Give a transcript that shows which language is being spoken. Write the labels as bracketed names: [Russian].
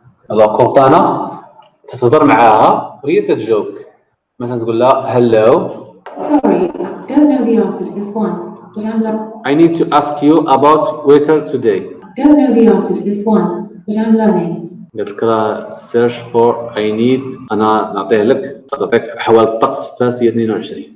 [Arabic] الوغ كورطانا تتهضر معاها وهي تتجاوبك. مثلا تقول لها هلو [English] Don't know the answer to this one, but I'm I need to ask you about weather today. Don't know the answer to this one, but I'm learning. [Arabic] قلت لك راه [English] search for I need، [Arabic] انا نعطيه لك تعطيك احوال الطقس في فاس 22.